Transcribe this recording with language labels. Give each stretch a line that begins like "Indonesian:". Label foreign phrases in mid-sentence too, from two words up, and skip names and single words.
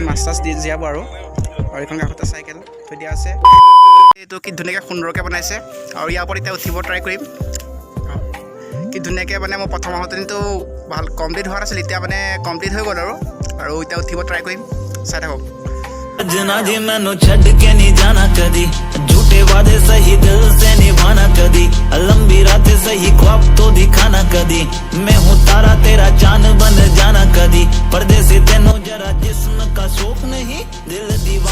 Assamese: মাছ চাছ দি জীয়াব আৰু এইখন কাষতে চাইকেল থৈ দিয়া আছে। এইটো কি ধুনীয়াকৈ সুন্দৰকৈ বনাইছে আৰু ইয়াৰ ওপৰত এতিয়া উঠিব ট্ৰাই কৰিম। কি ধুনীয়াকৈ মানে মই প্ৰথম আহোঁতেতো ভাল কমপ্লিট হোৱা নাছিল এতিয়া মানে কমপ্লিট হৈ গ'ল আৰু এতিয়া উঠিব ট্ৰাই কৰিম চাই থাকক
Hindi: सजना जी
Punjabi: ਮੈਨੂੰ ਛੱਡ ਕੇ
Hindi: नहीं जाना कदी झूठे वादे सही दिल से निभाना कदी लंबी रातें सही ख्वाब तो दिखाना कदी मैं हूँ तारा तेरा चांद बन जाना कदी
Punjabi: ਪਰਦੇਸੀ ਤੈਨੂੰ
Hindi: जरा जिस्म का शौक नहीं दिल दीवाना